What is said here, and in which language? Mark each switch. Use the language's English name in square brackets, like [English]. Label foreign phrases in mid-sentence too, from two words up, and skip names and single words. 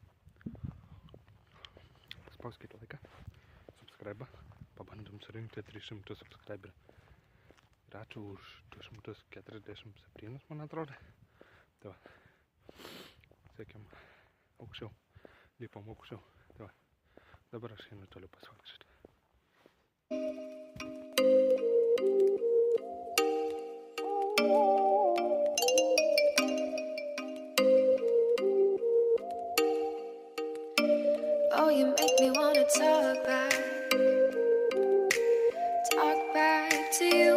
[Lithuanian] Paspauskite laiką, subscribe, pabandom surinkti 300 subscriberių. Ir ačiū už 247, man atrodo. Tai va. Siekiam aukščiau, lipam aukščiau. Tai va. Dabar aš einu toliau pasivaikščioti. [English] Oh, you make me wanna talk back to you.